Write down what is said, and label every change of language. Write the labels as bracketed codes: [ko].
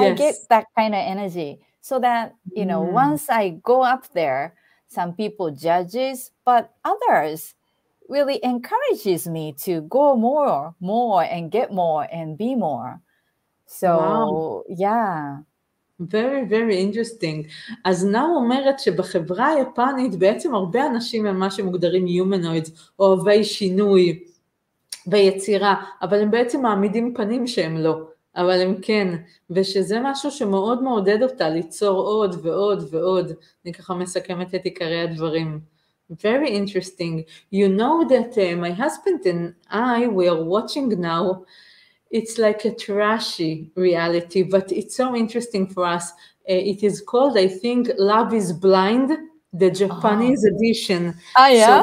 [en] I get that kind of energy. So that, once I go up there, some people judges, but others really encourages me to go more and get more and be more. So, yeah. Very, very interesting. [he] אז נאו אומרת שבחברה היפנית בעצם הרבה אנשים הם מה שמוגדרים humanoids, או אוהבי שינוי ויצירה, אבל הם בעצם מעמידים פנים שהם לא, אבל הם כן, ושזה משהו שמאוד מעודד אותה ליצור עוד ועוד ועוד. אני ככה מסכמת את עיקרי הדברים. [en] Very interesting. You know that my husband and I, we are watching now, it's like a trashy reality, but it's so interesting for us. It is called, I think, Love is Blind, the Japanese edition. Yeah?